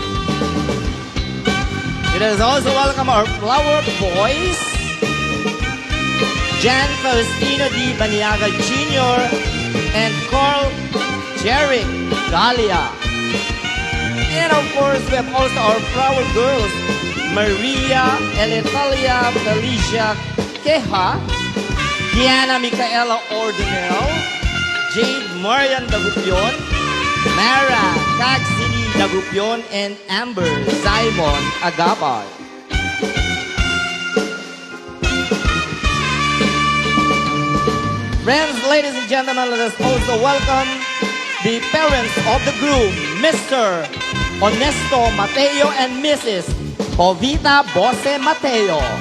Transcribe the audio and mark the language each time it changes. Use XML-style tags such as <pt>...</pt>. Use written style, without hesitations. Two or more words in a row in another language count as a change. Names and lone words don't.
<en>Let us also welcome our flower boys, Jan Faustino D. Baniaga Jr. and Carl Jerick Galia. And of course, we have also our flower girls, Maria Elitalia Felicia Queja, Diana Micaela Ordinel, Jade Marian Dagupion, Mara Kagsini Dagupion, and Amber Simon Agapay. Friends, ladies and gentlemen, let us also welcome the parents of the groom, Mr. Honesto Mateo and Mrs. Jovita Bose Mateo.</en>